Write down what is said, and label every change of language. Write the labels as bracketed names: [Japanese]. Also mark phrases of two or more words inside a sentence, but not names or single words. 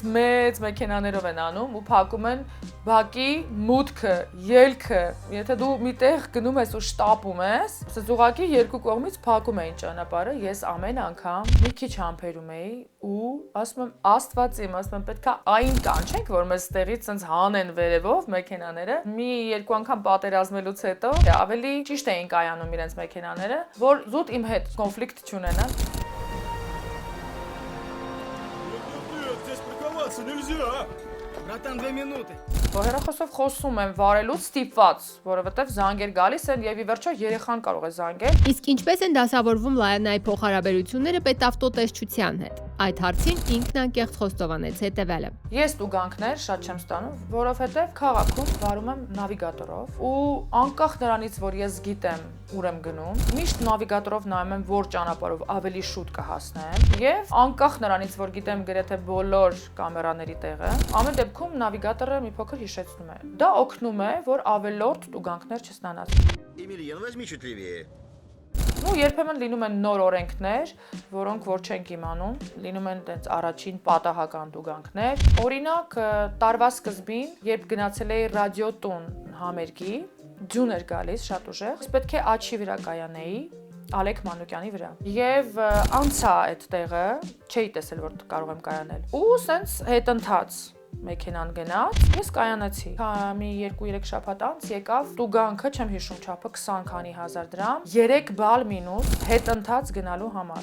[Armenian] մեծ մեքենաներով են անում ու փակում են բակի մուտքը, ելքը։ Եթե դու միտեղ գնում ես ու շտապում ես, sense ուղղակի երկու կողմից փակում էին ճանապարհը, ես ամեն անգամ մի քիչ համբերում էի ու ասում եմ Աստված իմ, ասում եմ պետքա այն կանչենք, որ մեզ ստեղից sense հանեն վերևով մեքենաները։ Մի երկու անգամ պատերազմելուց հետո ավելի ճիշտ էին կայանում իրենց մեքենաները, որ զուտ իմ հետ կոնֆլիկտ չունենան։ [Russian] Здесь парковаться нельзя! Братан, 2 минуты. [Armenian] Հեռախոսով խոսում եմ վարելուց ստիպված, որովհետև զանգեր գալիս են եւ ի վերջո երեխան կարող է զանգել։ Իսկ ինչպես են դասավորվում Լայանայի փոխհարաբերությունները պետավտոտեսչության հետ։ Այդ հարցին ինքն անկեղծ խոստովանեց հետևյալը. Ես տուգանքներ շատ չեմ ստանում, որովհետև քաղաքում վարում եմ նավիգատորով ու անկախ նրանից, որ ես գիտեմ ուր եմ գնում, միշտ նավիգատորով նայում եմ, որ ճանապարհով ավելի շուտ կհասնեմ եւ անկախ նրանից, որ гիտեմ գրեթե բոլոր կամերաների տեղը, ամեն դեպքում նավիգատորը մի փոքր հիշեցնում է։ Դա օգնում է, որ ավելորդ տուգանքներ չստանաս։ [Russian] Емельян, возьми чуть левее. Ну, [Armenian] երբեմն լինում են նոր օրենքներ, որոնք որ չենք իմանում, լինում են տենց առաջին պատահական տուգանքներ։ Օրինակ, տարվա սկզբին, երբ գնացել էի ռադիոտուն համերգի, ձյուն էր գալիս շատ ուժեղ, պետք է աչի վրա կայանեի, Ալեք Մանուկյանի վրա։ Եվ անցա այդ տեղը, չէի տեսել, որ կարող եմ կայանել։ Ու սենց հետընթաց մեքենան գնաց, ես կայանացի։ Մի 2-3 շաբաթ անց եկավ տուգանքը, չեմ հիշում չափը 20 քանի հազար դրամ, 3 բալ մինուս հետընթաց գնալու համար։